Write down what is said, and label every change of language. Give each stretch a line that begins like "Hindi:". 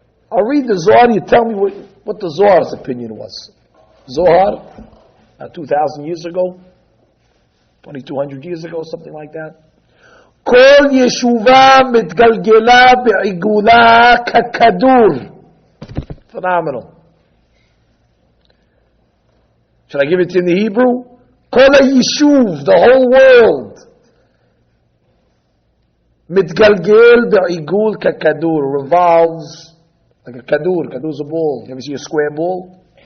English: I'll read the Zohar, you tell me what the Zohar's opinion was. Zohar, 2,000 years ago, 2,200 years ago, something like that.
Aramaic: כל ישובה מתגלגלה בעיגולה ככדור.
English: Phenomenal. Should I give it to you in the Hebrew?
Hebrew: כל היישוב,
English: the whole world.
Hebrew: מתגלגל בעיגול ככדור,
English: revolves like a kadur. Kadur is a ball. You ever see a square ball?